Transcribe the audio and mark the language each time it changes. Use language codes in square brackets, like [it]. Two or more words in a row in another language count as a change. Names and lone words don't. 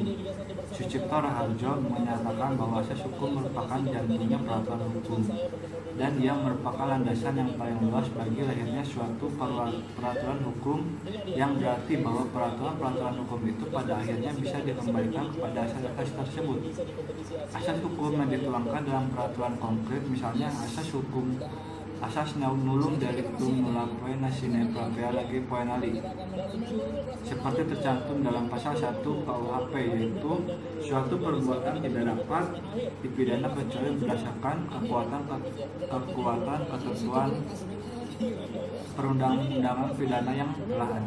[id] Sucipto Raharjo menyatakan bahwa asas hukum merupakan jantungnya peraturan hukum, dan ia merupakan landasan yang paling luas bagi lahirnya suatu peraturan hukum, yang berarti bahwa peraturan hukum itu pada akhirnya bisa dikembalikan kepada asas tersebut. Asas hukum yang dituangkan dalam peraturan konkret, misalnya asas [la] nulum delictum nulla poena sine propria legi poenali, [id] seperti tercantum dalam pasal 1 KUHP, yaitu suatu perbuatan tidak dapat dipidana kecuali berdasarkan kekuatan ketentuan perundang-undangan pidana yang telah ada.